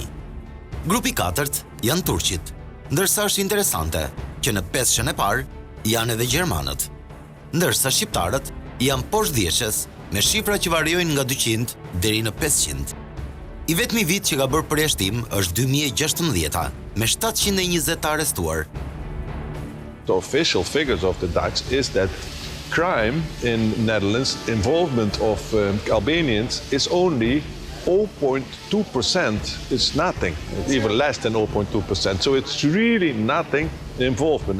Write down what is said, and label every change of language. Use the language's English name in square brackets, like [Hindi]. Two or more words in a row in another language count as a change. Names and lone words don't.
[Albanian] Grupi 4 janë turqit, ndërsa është interesante që në 500 e parë janë edhe gjermanët, ndërsa shqiptarët janë poshtë dhjetëshes me shifra që variojnë nga 200 deri në 500. I vetmi vit që ka bërë përjashtim është 2016 me 720 të arrestuar. [English] The official figures of the Dutch is that crime in Netherlands, involvement of Albanians is only 0.2%. It's nothing, it's even less than 0.2%. So it's really nothing involvement.